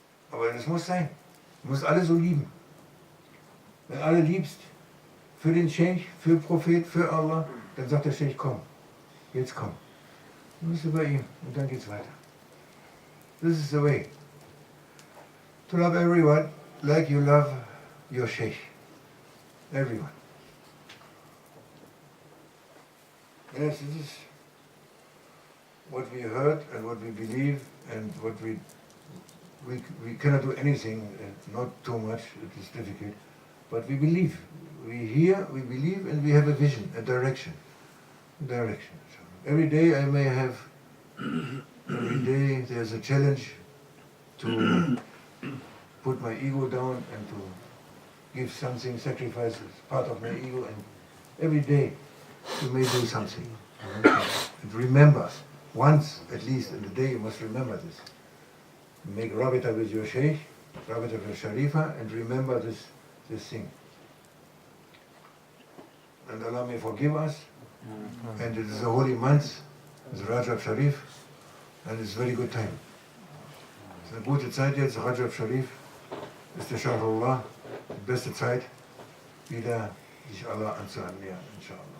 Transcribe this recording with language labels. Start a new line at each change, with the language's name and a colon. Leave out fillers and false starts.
German: Aber das muss sein. Du musst alle so lieben. Wenn alle liebst, für den Sheikh, für Prophet, für Allah, dann sagt der Sheikh, komm, jetzt komm. Dann bist du bei ihm und dann geht's weiter.
English: This is the way. To love everyone like you love your Sheikh. Everyone. Yes, this is what we heard and what we believe and what we cannot do anything, not too much, it is difficult, but we believe. We hear, we believe, and we have a vision, a direction. Direction. So every day I may have, every day there's a challenge to put my ego down and to give something, sacrifice part of my ego, and every day you may do something. And remember, once at least in the day you must remember this. Make rabita with your Sheikh, rabita with Sharifa, and remember this thing. And Allah may forgive us, and it is a holy month, it's Rajab Sharif, and it's a very good time.
German: Es ist eine gute Zeit jetzt, Rajab Sharif ist der Shahrullah, die beste Zeit, wieder sich Allah anzunähern, inshallah.